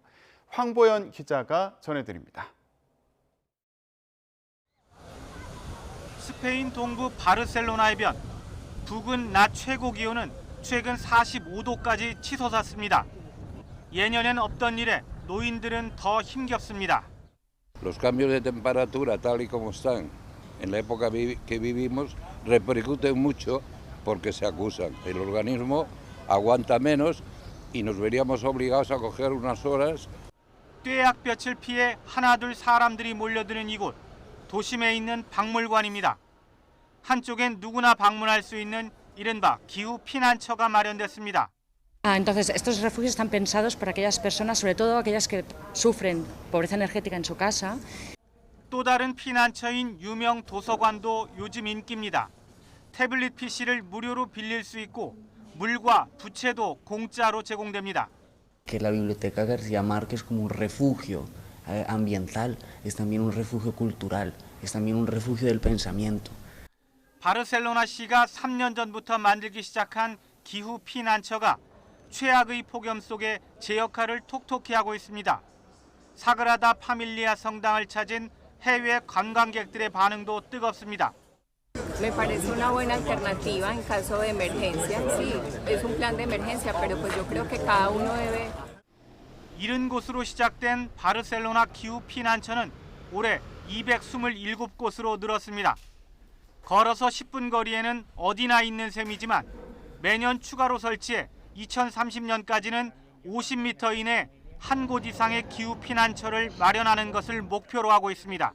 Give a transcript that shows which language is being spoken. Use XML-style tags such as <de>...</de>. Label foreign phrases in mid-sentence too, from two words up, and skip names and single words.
<ko>황보연 기자가 전해드립니다. 스페인 동부 바르셀로나의 변. 북은 낮 최고 기온은 최근 45도까지 치솟았습니다. 예년엔 없던 일에 노인들은 더 힘겹습니다.</ko> <es>Los cambios de temperatura tal y como están en la época que vivimos repercuten mucho porque se acusan. El organismo aguanta menos y nos veríamos obligados a coger unas horas.</es> <ko>뙤약볕을 피해 하나둘 사람들이 몰려드는 이곳, 도심에 있는 박물관입니다. 한쪽엔 누구나 방문할 수 있는 이른바 기후 피난처가 마련됐습니다.</ko> <es>Entonces, estos refugios están pensados para aquellas personas, sobre todo aquellas que sufren pobreza energética en su casa.</es> <ko>또 다른 피난처인 유명 도서관도 요즘 인기입니다. 태블릿 PC를 무료로 빌릴 수 있고 물과 부채도 공짜로 제공됩니다.</ko> <es>Que la Biblioteca García Márquez como un refugio ambiental es también un refugio cultural, es también un refugio del pensamiento.</es> <ko>바르셀로나시가 3년 전부터 만들기 시작한 기후 피난처가 최악의 폭염 속에 제 역할을 톡톡히 하고 있습니다. 사그라다 파밀리아 성당을 찾은 해외 관광객들의 반응도 뜨겁습니다.</ko> <es>Me parece una buena alternativa en caso de emergencia. Sí, es un plan de emergencia, pero pues yo creo que cada uno debe.</es> <ko>이른 곳으로 시작된 바르셀로나 기후 피난처는 올해 227곳으로 늘었습니다. 걸어서 10분 거리에는 어디나 있는 셈이지만 매년 추가로 설치해 2030년까지는 50m 이내 한 곳 이상의 기후 피난처를 마련하는 것을 목표로 하고 있습니다.</ko>